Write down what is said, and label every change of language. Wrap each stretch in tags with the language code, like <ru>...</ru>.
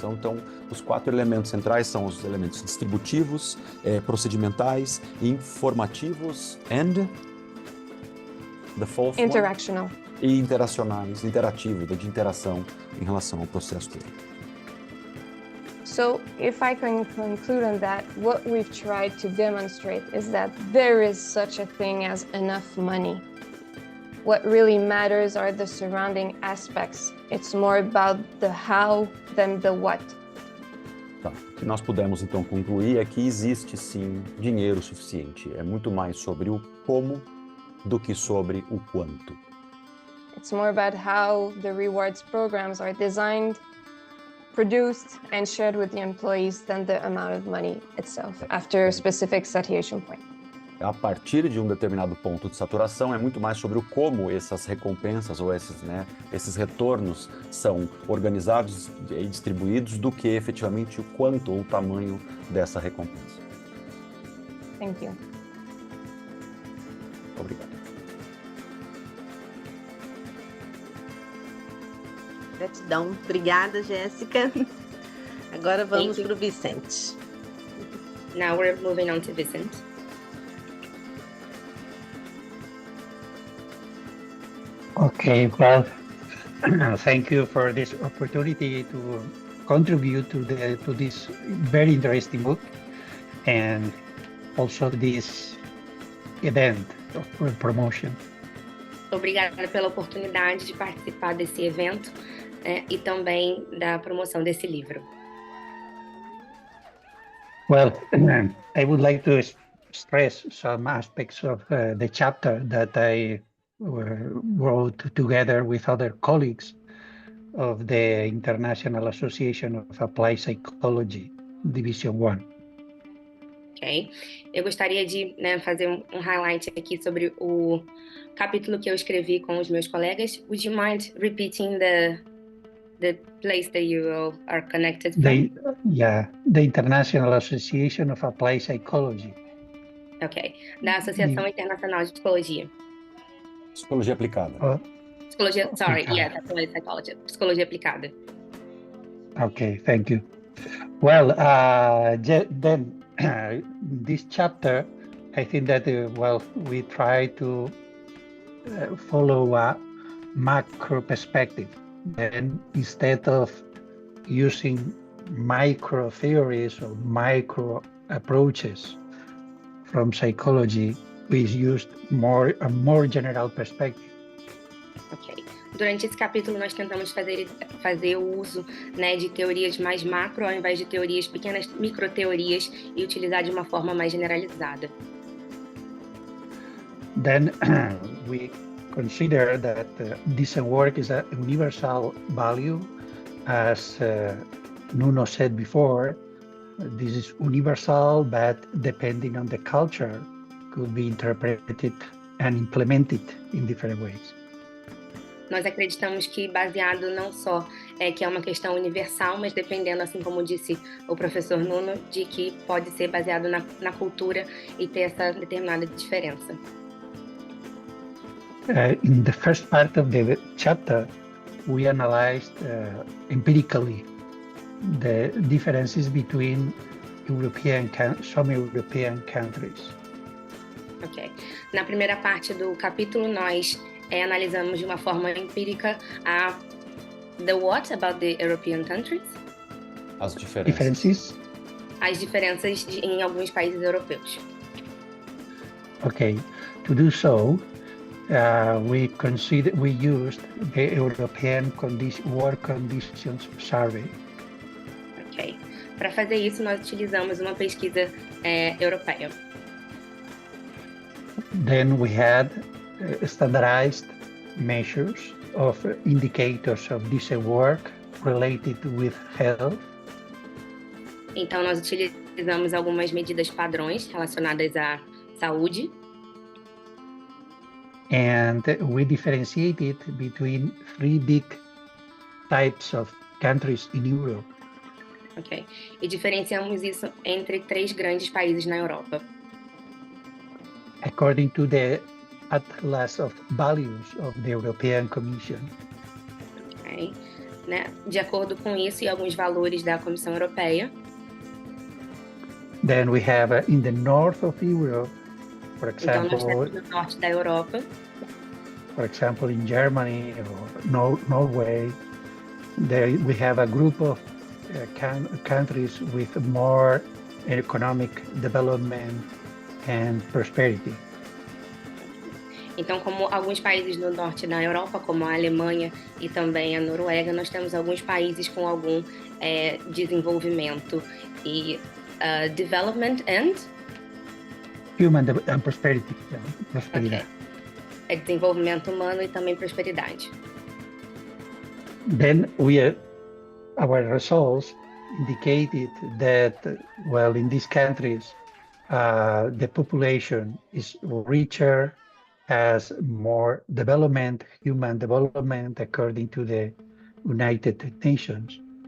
<pt>Então, os 4 elementos centrais são os elementos distributivos, procedimentais, informativos</pt> <en>and the fourth interactional. One?</en> <pt>E interacionais, interativo, de interação em relação ao processo todo.</pt> <en>So, if I can conclude on that, what we've tried to demonstrate is that there is such a thing as enough money. What really matters are the surrounding aspects. It's more about the how than the what.</en> <pt>Tá. O que nós pudemos então concluir é que existe sim dinheiro suficiente. É muito mais sobre o como do que sobre o quanto.</pt> <en>It's more about how the rewards programs are designed, produced, and shared with the employees than the amount of money itself after a specific saturation point.</en> <pt>A partir de um determinado ponto de saturação, é muito mais sobre o como essas recompensas ou esses retornos são organizados e distribuídos do que efetivamente o quanto ou o tamanho dessa recompensa.</pt> <en>Thank you.</en> <pt>Obrigado. Gratidão. Obrigada, Jéssica. Agora vamos para o Vicente.</pt> <en>Now we're moving on to Vicent. Okay, well, thank you for this opportunity to contribute to this very interesting book and also this event of promotion.</en> <pt>Obrigada pela oportunidade de participar desse evento né, e também da promoção desse livro.</pt> <en>Well, I would like to stress some aspects of the chapter that I wrote together with other colleagues of the International Association of Applied Psychology, Division 1. Ok?</en> <pt>Eu gostaria de, né, fazer um highlight aqui sobre o capítulo que eu escrevi com os meus colegas.</pt> <en>Would you mind repeating the place that you all are connected from? The International Association of Applied Psychology. Ok.</en> <pt>Da Associação Internacional de Psicologia. Psicologia aplicada. Psicologia, sorry, Aplicada.</pt> <en>yes, applied psychology.</en> <pt>Psicologia aplicada.</pt> <en>Okay, thank you. Well, then this chapter, I think that, we try to follow a macro perspective. And instead of using micro theories or micro approaches from psychology, we used a more general perspective. Ok.</en> <pt>Durante esse capítulo, nós tentamos fazer o uso, né, de teorias mais macro, ao invés de teorias pequenas, microteorias, e utilizar de uma forma mais generalizada.</pt> <en>Then we consider that decent work is a universal value. As Nuno said before, this is universal, but depending on the culture, could be interpreted and implemented in different ways.</en> <pt>Nós acreditamos que baseado não só que é uma questão universal, mas dependendo, assim como disse o professor Nuno, de que pode ser baseado na cultura e ter essa determinada diferença.</pt> <en>In the first part of the chapter, we analyzed empirically the differences between some European countries. Ok.</en> <pt>Na primeira parte do capítulo, nós analisamos de uma forma empírica</pt> <en>the what about the European countries?</en> <pt>As</pt> <en>Differences?</en> <pt>As diferenças em alguns países europeus.</pt> <en>Okay. To do so, we used the European Work Conditions Survey. Ok.</en> <pt>Para fazer isso, nós utilizamos uma pesquisa europeia.</pt> <en>Then we had standardized measures of indicators of decent work related with health.</en> <pt>Então, nós utilizamos algumas medidas padrões relacionadas à saúde.</pt> <en>And we differentiated between 3 big types of countries in Europe.</en> <pt>Ok. E diferenciamos isso entre 3 grandes países na Europa.</pt> <en>According to the Atlas of Values of the European Commission. Okay. Né?</en> <pt>De acordo com isso e alguns valores da Comissão Europeia.</pt> <en>Then we have in the north of Europe, for</en> <pt>Então,</pt> <en>example,</en> <pt>nós temos no norte da Europa,</pt> <en>for example, in Germany or Norway, we have a group of countries with more economic development and prosperity.</en> <pt>Então, como alguns países no norte da Europa, como a Alemanha e também a Noruega, nós temos alguns países com algum desenvolvimento e</pt> <en>development and Human and prosperity. Prosperidade. Okay.</en> <pt>Desenvolvimento humano e também prosperidade.</pt> <en>Then our results indicated that, in these countries, the population is richer, has more development, human development, according to the United Nations.</en>